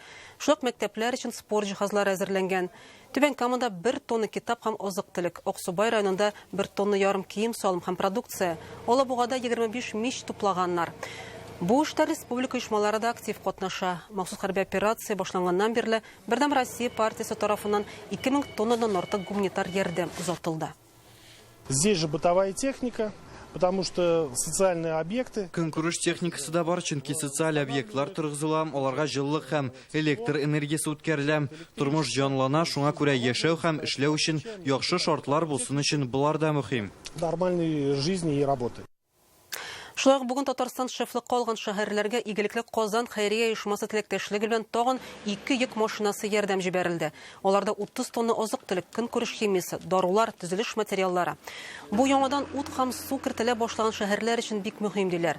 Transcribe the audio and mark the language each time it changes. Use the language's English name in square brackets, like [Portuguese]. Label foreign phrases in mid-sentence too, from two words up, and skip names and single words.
[Tatar] Шулай мәктәпләр өчен спорт җиһазлары әзерләнгән. Түбән Камада 1 тонна китап һәм азык-төлек, Аксубай районында 1 тонна ярым кием, салым һәм продукция. Алабугада 25 мич туплаганнар. Бу эштә республика оешмалары да актив катнаша. Махсус хәрби операция башланганнан бирле Бердәм Россия партиясе тарафыннан 2000 тоннадан артык гуманитар ярдәм узатылды. [Russian] Здесь же бытовая техника, потому что социальные объекты. [Tatar] Көнкүреш техникасы да бар, чөнки социаль объектлар торгызыла, аларга җылылык һәм электр энергиясе үткәрелә. Тормыш җанлана, шуңа күрә яшәү һәм эшләү өчен яхшы шартлар булсын өчен булар да мөһим. [Russian] Нормальной жизни и работы. [Tatar] Шулай ук бүген Татарстан шефлек калган шәһәрләргә игелекле Казан хәйрия оешмасы теләктәшлеге белән тагын 2 йөк машинасы ярдәм җибәрелде. Аларда 30 тонна азык-төлек, көнкүреш химиясе, дарулар, төзелеш материаллары. Бу яңадан ут һәм су кертелә башлаган шәһәрләр өчен бик мөһим диләр.